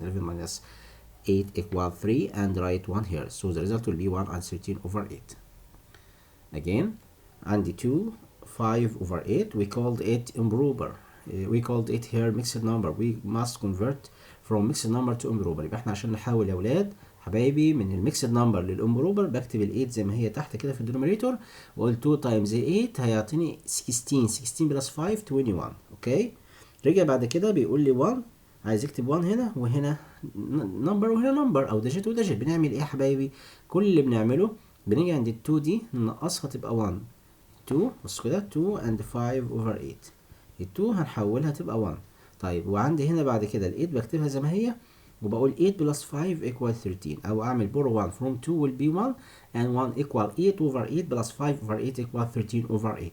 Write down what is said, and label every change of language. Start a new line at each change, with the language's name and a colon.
English: 11 minus 8 equal 3 and write 1 here. So the result will be 1 and 13 over 8. Again, and the 2, 5 over 8, we called it improper. We called it here mixed number. We must convert from mixed number to improper.
Arabic: يبقى احنا عشان نحاول يا ولاد حبايبي من الميكسد نمبر للامبروبر بكتب ال 8 زي ما هي تحت كده في الدينومينيتور، واقول 2 تايمز 8 هيعطيني 16. 16 بلس 5 21. اوكي، رجع بعد كده بيقول لي 1، عايز اكتب 1 هنا وهنا نمبر وهنا نمبر او ديجيت وديجيت. بنعمل ايه يا حبايبي؟ كل اللي بنعمله بنيجي عند ال 2 دي ننقصها تبقى 1. 2 بص كده 2
English: and 5 over 8.
Arabic: ال 2 هنحولها تبقى 1. طيب وعندي هنا بعد كده ال 8 بكتبها زي ما هي وبقول
English: 8 plus 5 equal 13
Arabic: او اعمل
English: borrow 1 from 2 will be 1 and 1 equal 8 over 8 plus 5 over 8 equal 13 over 8.